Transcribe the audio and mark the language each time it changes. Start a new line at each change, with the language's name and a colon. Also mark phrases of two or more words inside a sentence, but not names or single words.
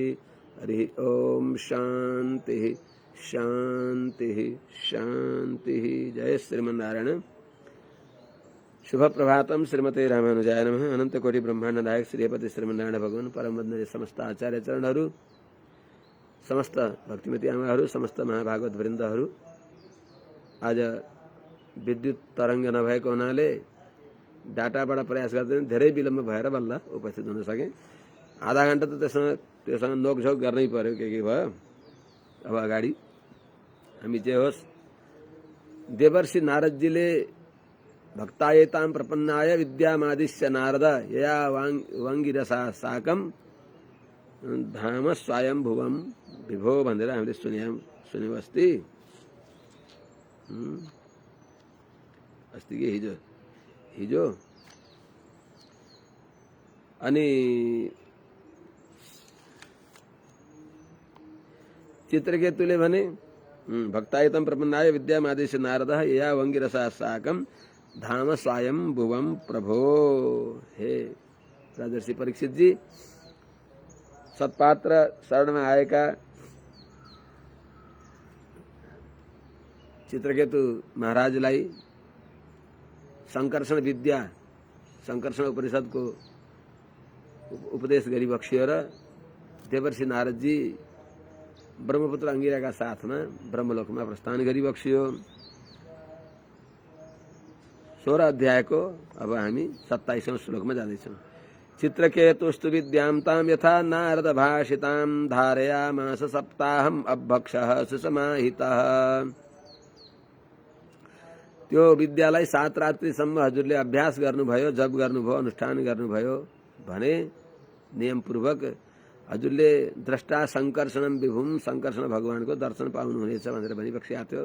Sanskrit: हरि ओं शांति शांति शांति। जय श्रीमन्नारायण। शुभ प्रभातम। श्रीमते रामानुजाय नमः।
Nepali: अनंत कोटि ब्रह्मांड नायक श्रीपति श्रीमन्नारायण भगवान परम वंदनीय समस्त आचार्य चरणहरू, समस्त भक्तिमती आमाहरू, समस्त महाभागवत वृन्दहरू। आज विद्युत तरंग नभएको हुनाले डाटाबाट प्रयास गर्दै धेरै विलम्ब भएर बल्ल उपस्थित हुन सके। आधा घण्टा त त्योसँग नोकझोक गर्नै पर्यो, के भयो। अब अगाडि हामी जे होस्, देवर्षि नारदजीले
Sanskrit: भक्तायताम प्रपन्नाय विद्यामादिश्य नारद यया वाङ्गिरसा साकम धाम स्वयं भुवम विभो
Nepali: भनेर हामीले सुन्यौं अस्ति अस्ति के हिजो। अनि चित्रकेतुले भने
Sanskrit: भक्तायतम प्रपन्नाय विद्यामादिश्य नारद यया वाङ्गिरसा साकम धाम स्वयं भुवम प्रभो।
Nepali: हे राजर्षि परीक्षित जी, सत्पात्र शरणमा आएका चित्रकेतु महाराजलाई संकर्षण विद्या, संकर्षण उपनिषदको उपदेश गरी बक्सियो र देवर्षि नारदजी ब्रह्मपुत्र अंगिराका साथमा ब्रह्मलोकमा प्रस्थान गरी बक्सियो। 16 अध्यायको अब हामी 27औं श्लोकमा जाँदैछौँ।
Sanskrit: चित्रकेतुस्तु विद्यां तां यथा नारद भाषितां धारयामास सप्ताहम् अभक्षः सुसमाहितः।
Nepali: त्यो विद्यालाई 7 रात्रिसम्म हजुरले अभ्यास गर्नुभयो, जप गर्नुभयो, अनुष्ठान गर्नुभयो भने नियमपूर्वक हजुरले
Sanskrit: द्रष्टा संकर्षणम विभुम,
Nepali: संकर्षण भगवानको दर्शन पाउनुहुनेछ भनेर भनिबक्सिएको थियो।